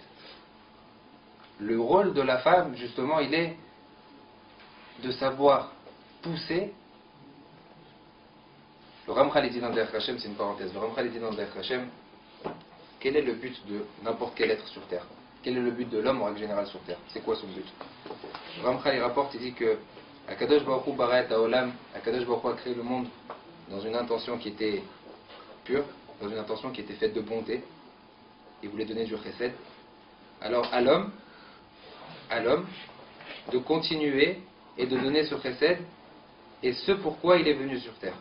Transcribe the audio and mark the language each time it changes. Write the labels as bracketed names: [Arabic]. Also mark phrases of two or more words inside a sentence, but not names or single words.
[French] Le rôle de la femme, justement, il est de savoir pousser. Le Ramchal dit dans Derech Hashem, c'est une parenthèse, le Ramchal dit dans Derech Hashem, quel est le but de n'importe quel être sur terre? Quel est le but de l'homme en règle générale sur terre? C'est quoi son but? Ramchal il rapporte, il dit que [Hebrew] הקדוש ברוך הוא ברא את העולם, הקדוש ברוך הוא [French] a créé le monde dans une intention qui était pure, dans une intention qui était faite de bonté. Il voulait donner du chesed. Alors à l'homme de continuer et de donner ce chesed, et ce pourquoi il est venu sur terre.